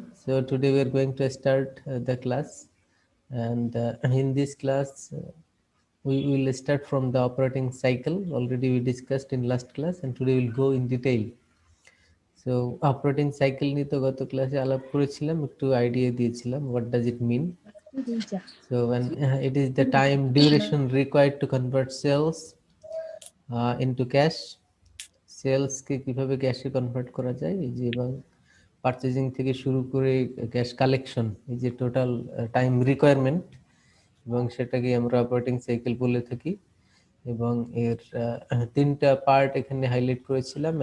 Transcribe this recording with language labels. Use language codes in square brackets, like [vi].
[en] So today we are going to start the class, and in this class we will start from the operating cycle. Already we discussed in last class, and today we'll go in detail. [bn] So operating cycle নিয়ে তো গত ক্লাসে আলাপ করেছিলাম, একটু idea দিয়েছিলাম [en] what does it mean. So when it is the time duration required to convert sales into cash. [bn] সেলসকে কিভাবে ক্যাশে convert করা যায়, এই যে এবং পারচেজিং থেকে শুরু করে ক্যাশ কালেকশন, এই যে টোটাল টাইম রিকোয়ারমেন্ট, এবং সেটাকে আমরা অপারেটিং সাইকেল বলে থাকি। এবং এর তিনটা পার্ট এখানে হাইলাইট করেছিলাম।